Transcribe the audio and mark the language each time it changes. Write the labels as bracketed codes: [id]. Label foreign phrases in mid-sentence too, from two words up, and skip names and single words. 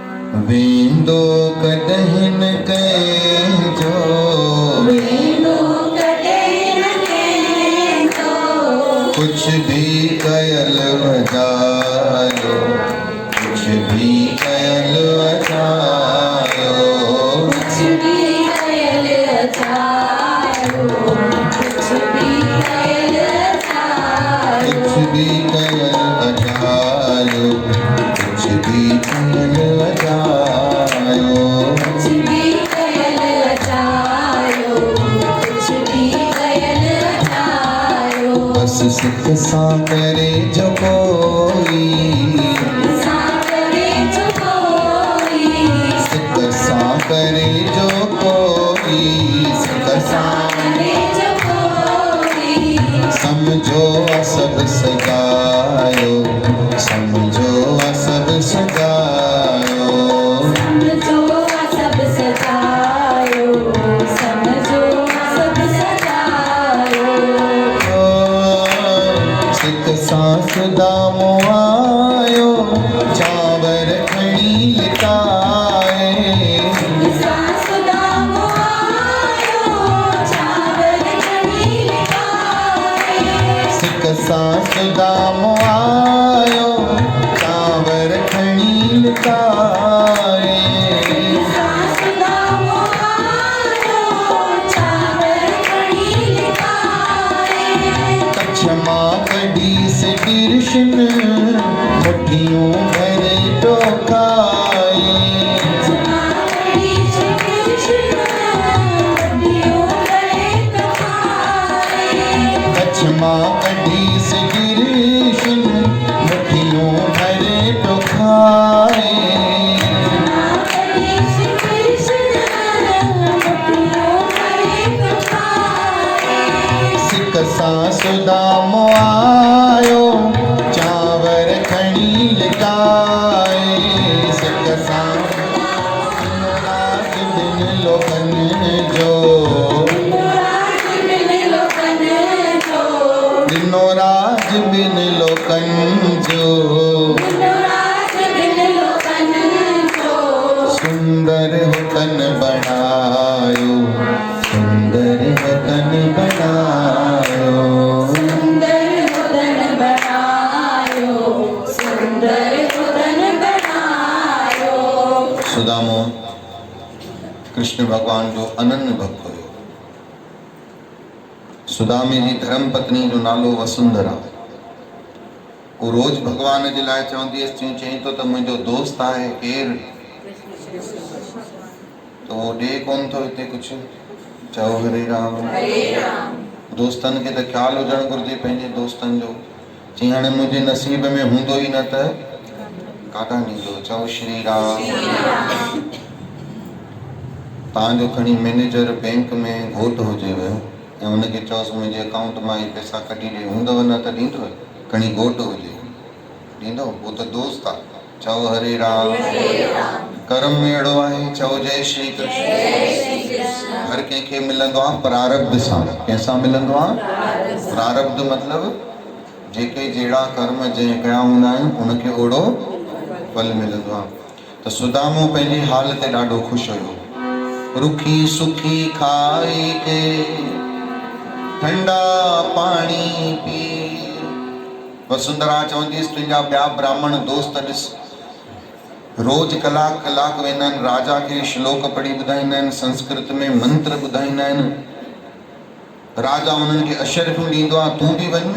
[sd] वेंदो कॾहिं न कंहिंजो, वेंदो कॾहिं न कंहिंजो, कुछ भी कयल वजायो, कुछ भी कयल वजायो, कुछ भी कयल अचायो, कुछ भी कयल अचायो, कुछ भी कयल वजायो, कुछ भी कयल वजायो, कुछ भी कयल अचायो, कुछ भी कयल अचायो। बस सिक सां करे जो कोई, सागरे जो कोई, सिक सां करे जो कोई, सिक सां सागरे जो कोई, समझो सब सजायो, समझो सब सजायो, समझो सब सजायो, समझो सब सजायो। सिक सां सुदामो आयो, चांवर खणी लिकाए, सासुदामो आयो, चावल खणी लिकाए। सिक सां सुदामो आयो, चांवर खणी लिकाए, सासुदामो आयो, चावल खणी लिकाए। कच्छ मां कढी से कृष्ण, मुठियूं भरे तो खाए, माकड़ी से कृष्ण, मुठियों भरे तो खाए। कच्छ मां कढी से कृष्ण, मुठियूं भरे तो खाए, माकड़ी से कृष्ण, मुठियों भरे तो खाए। सिक सां सुदामो आयो, चांवर खणी लिकाए, सिक सां राज दिन लोकन जो, राज बिन लोकन जो, दिनो राज बिन लोकन जो, राज बिन लोकन जो। सुंदर हो तन बनायो, सुंदर हो तन बनायो, सुंदर हुदन बनायो, सुंदर हुदन बनायो। सुदामो कृष्ण भगवान जो अनन्य भक्त हुयो। सुदामे जी धर्म पत्नी जो नालो वसुंधरा। वो रोज भगवान जे लाइ चवंदी हुअसि, चईं तो त मुंहिंजो दोस्त आहे केरु, तो वो ॾे कोन थो हिते कुझु, चओ हरे राम। दोस्तनि खे त ख़्यालु हुजणु घुरिजे पंहिंजे दोस्तनि जो। चईं हाणे मुंहिंजे नसीब में हूंदो ई न त काॾां ॾींदो, चओ श्री राम। तव्हांजो खणी [en] manager bank [sd] में घोटु हुजेव ऐं हुनखे चओसि मुंहिंजे अकाउंट मां ई पैसा कढी ॾे, हूंदव न त ॾींदव, खणी घोटु हुजे ॾींदव, उहो त दोस्त आहे। चओ हरे राम। कर्म में अहिड़ो आहे, चओ जय श्री कृष्ण। हर कंहिंखे मिलंदो आहे प्रारब्ध सां। कंहिंसां मिलंदो आहे? प्रारब्ध मतिलबु जेके जहिड़ा कर्म जंहिं कया हूंदा आहिनि उनखे ओड़ो फल मिलंदो आहे। त सुदामो पंहिंजे हाल ते ॾाढो ख़ुशि हुयो। रुखी सुखी खाई के ठंडा पाणी पी। वसुंधरा चवंदी तुंहिंजा ॿिया ब्राह्मण दोस्त ॾिस, रोज कलाक कलाक वेंदा आहिनि, राजा खे श्लोक पढ़ी ॿुधाईंदा आहिनि, संस्कृत में मंत्र ॿुधाईंदा आहिनि, राजा उन्हनि खे अशर्फियूं ॾींदो आहे, तूं बि वञ न।